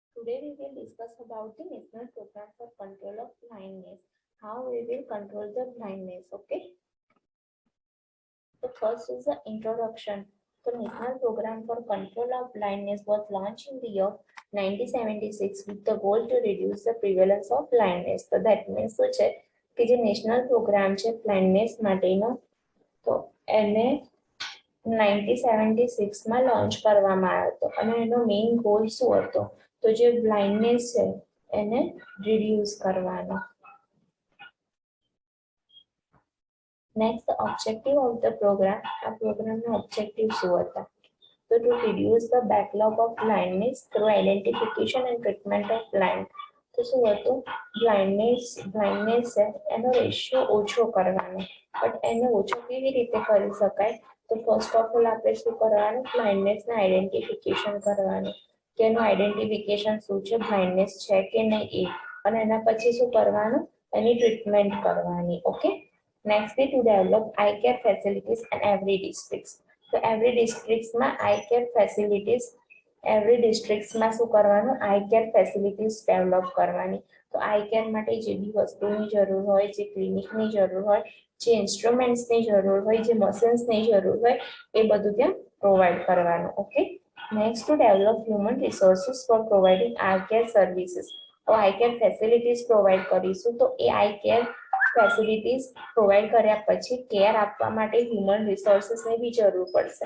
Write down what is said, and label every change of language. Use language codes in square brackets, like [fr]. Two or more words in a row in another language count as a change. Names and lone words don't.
[en] Today we will discuss about the National Program for Control of Blindness. How we will control the blindness, okay? The first is the introduction. The National Program for Control of Blindness was launched in the year 1976 with the goal to reduce the prevalence of blindness. So that means [gu] શું છે કે જે [en] National Program [gu] છે blindness માટેનો તો એને 1976 માં લોન્ચ કરવામાં આવ્યો હતો અને એનો [en] main goal [gu] શું હતો તો જે બ્લાઇન્ડનેસ છે એને રિડ્યુસ કરવાનો. [en] Next, the objective of the program. [gu] આ પ્રોગ્રામનો ઓબ્જેક્ટિવ શું હતા તો [en] to reduce the backlog of blindness through identification and treatment of blind. [gu] તો શું હતું બ્લાઇન્ડનેસ છે એનો રેશિયો ઓછો કરવાનો. બટ એને ઓછો કેવી રીતે કરી શકાય તો [en] first of all [gu] આપણે શું કરવાનું બ્લાઇન્ડનેસને આઈડેન્ટિફિકેશન કરવાનું કે એનું આઈડેન્ટિફિકેશન શું છે બ્લાઇન્ડનેસ છે કે નહીં એ અને એના પછી શું કરવાનું એની ટ્રીટમેન્ટ કરવાની. ઓકે. [en] Next is to develop eye care facilities in every districts. So every districts માં eye care facilities every districts [gu] માં શું કરવાનું [en] eye care facilities develop કરવાની. [gu] તો [en] eye care [gu] માટે જે બી વસ્તુની જરૂર હોય જે ક્લિનિકની જરૂર હોય જે ઇન્સ્ટ્રુમેન્ટ્સની જરૂર હોય જે મશીન્સની જરૂર હોય એ બધું ત્યાં પ્રોવાઈડ કરવાનું. ઓકે. [en] Next to develop human resources for providing eye care services. [gu] તો [en] eye care facilities provide [gu] કરીશું તો એ [en] eye care facilities provide [gu] કર્યા પછી કેર આપવા માટે [en] human resourcesની [gu] બી જરૂર પડશે.